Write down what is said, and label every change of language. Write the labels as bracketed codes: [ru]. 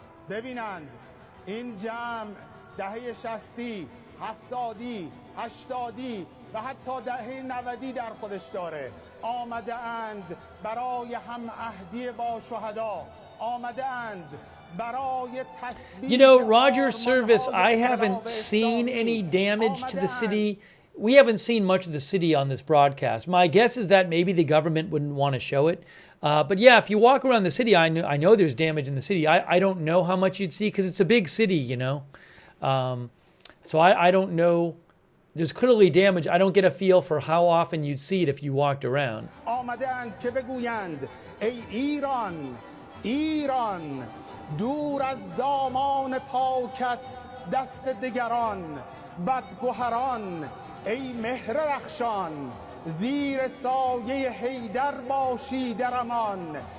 [fa] ببینند این جمع دهه 60 70 80 و حتی دهه 90 در خودش داره. آمده اند برای هم عهدی با شهدا، آمده اند برای تثبیت. [en] You know, Roger Service, I haven't seen any damage to the city. We haven't seen much of the city on this broadcast. My guess is that maybe the government wouldn't want to show it. But yeah, if you walk around the city, I know there's damage in the city. I don't know how much you'd see because it's a big city, you know. So I don't know. There's clearly damage. I don't get a feel for how often you'd see it if you walked around. [fa] آمدند که بگویند ای ایران دور از دامان پاکت دست دگران، بدگهران ای مهر رخشان زیر سایه حیدر باشی در امان.